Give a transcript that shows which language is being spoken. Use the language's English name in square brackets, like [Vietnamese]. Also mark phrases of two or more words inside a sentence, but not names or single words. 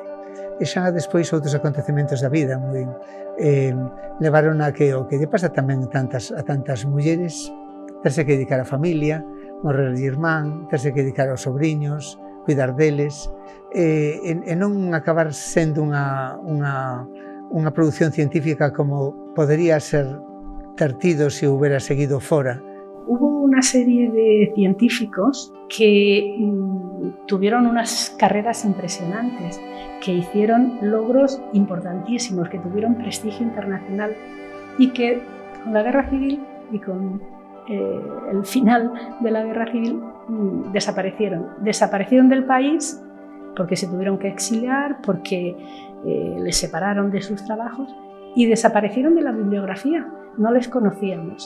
[Galician] E xa despois outros acontecementos da vida levaron a que o que lle pasa tamén a tantas mulleres, terse que dedicar á familia, morrer de irmán, terse que dedicar aos sobriños, cuidar deles, e non acabar sendo unha produción científica como podería ser ter tido se houbera seguido fora. [Spanish] Hubo una serie de científicos que tuvieron unas carreras impresionantes, que hicieron logros importantísimos, que tuvieron prestigio internacional y que con la guerra civil y con el final de la guerra civil desaparecieron del país porque se tuvieron que exiliar, porque les separaron de sus trabajos y desaparecieron de la bibliografía, no les conocíamos.